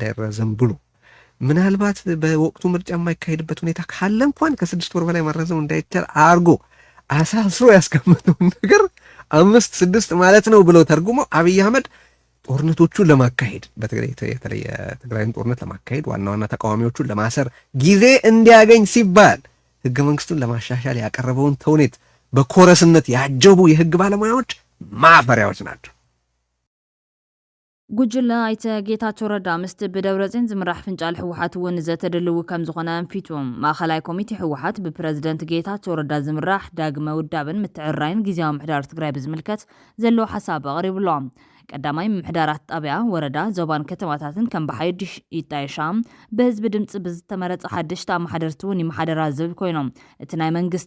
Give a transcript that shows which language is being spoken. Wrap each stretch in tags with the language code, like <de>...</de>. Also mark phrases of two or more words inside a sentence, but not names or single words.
<am>እንዳይራዘም ብሎ ምናልባት በወቅቱ ምርጫ የማይካሄድበት ሁኔታ ካለ እንኳን ከ6 ወር በላይ ማራዘም እንዳይቻል አርጎ አሳስሮ ያስቀመጠውን ነገር 5-6 ማለት ነው ብለው ተርጉሞ አብይ አህመድ ጦርነቶቹን ለማካሄድ በተለይ የትግራይን ጦርነት ለማካሄድ ዋና ተቃዋሚዎቹን ለማሰር ጊዜ እንዲያገኝ ሲባል ህገ መንግስቱን ለማሻሻል ያቀረበውን ተውኔት በኮረስነት ያጀቡ የህግ ባለሙያዎች ማፈሪያዎች ናቸው።</am> <ti>ጉጅለ አይተ ጌታቸው ረዳ ምስቲ ብደብረጽዮን ዝምራሕ ፍንጫል ሕወሓት እውን ዘተደልው ከም ዝኾነ አንፊቶም ማእኸላይ ኮሚቴ ሕወሓት ብፕረዚደንት ጌታቸው ረዳ ዝምራሕ ዳግመ ውዳብን ምትዕራይን ጊዜያዊ ምሕዳር ትግራይ ብዝምልከት ዘለዎ ሓሳብ ኣቕሪብሎም። ቀዳማይ ምሕዳራት ጣብያ ወረዳ ዞባን ከተማታትን ከም ብሓድሽ ይጣየሻ በህዝቢ ድምፂ ብዝተመረፀ ሓድሽቲ ኣመሓደርቲ እውን ይመሓደራ ዝብል ኮይኖም እቲ ናይ መንግስቲ</ti>